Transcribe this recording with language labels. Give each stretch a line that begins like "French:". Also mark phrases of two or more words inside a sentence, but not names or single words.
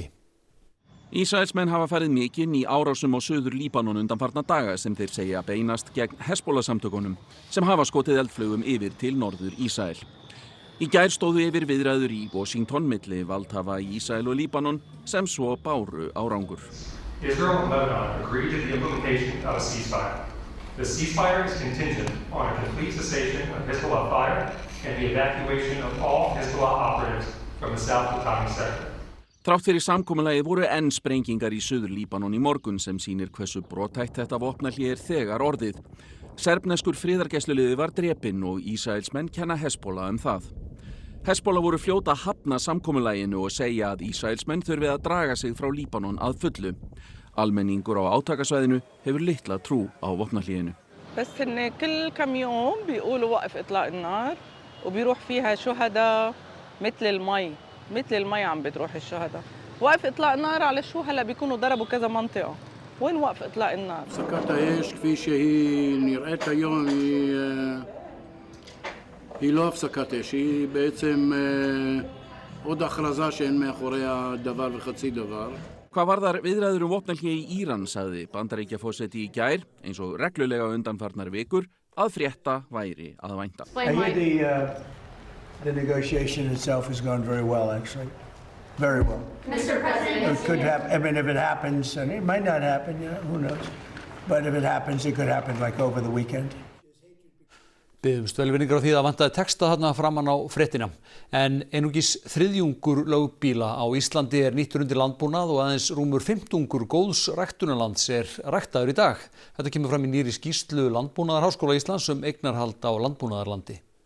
Icelandic: Ísraelsmenn hafa farið mikinn í árásum á Suður Líbanon undanfarna daga sem þeir segja beinast gegn Hezbollah-samtökunum sem hafa skotið eldflaugum yfir til norður Ísrael. Í gær stóðu yfir viðræður í Washington milli valdhafa í Ísrael og Líbanon sem svo báru árangur.
English: Israel and Lebanon agreed to the implementation of a ceasefire. The ceasefire is contingent on a complete cessation of Hezbollah fire and the evacuation of all Hezbollah operatives from the South Litani sector.
Icelandic: Þrátt fyrir samkomulagið voru enn sprengingar í Suður Líbanon í morgun sem sýnir hversu brothætt þetta vopnahlé þegar orðið. Serbneskur friðargæsluliði var drepinn og Ísraelsmenn kenna Hezbollah það. Hezbollah voru fljóta að hafna samkomulaginu og segja að Ísraelsmenn þurfi að draga sig frá Líbanon að fullu. Almenningur á átakasvæðinu hefur litla trú á vopnahléinu.
Arabic: بس إن كل كم يوم بيقولوا وقف إطلاق النار وبيروح فيها شهداء مثل المي عم بتروح الشهداء. وقف إطلاق النار على شو هلا بيكونوا ضربوا كذا منطقة. وين وقف إطلاق النار؟
Hebrew: הפסקת האש כפי שהיא נראית היום היא לא הפסקת אש, היא בעצם עוד הכרזה שאין מאחוריה דבר וחצי דבר.
Icelandic: Hvað varðar viðræður vopnahlé í Íran, sagði Bandaríkjaforseti í gær, eins og reglulega undanfarnar vikur, að frétta væri að vænta.
English: The negotiation itself has gone very well, actually. Very well. Mr. President. It could happen, I mean, if it happens, and it might not happen, who knows. But if it happens, it could happen like over the weekend.
Icelandic: Biðumst velvirðingar á því að vantaði texta þarna framan á fréttina. En einungis þriðjungur lögbíla á Íslandi nýttur undir landbúnað og aðeins rúmur 15 góðs ræktunarlands ræktaður í dag. Þetta kemur fram í nýrri skýrslu Landbúnaðarháskóla Íslands eignarhald á landbúnaðarlandi.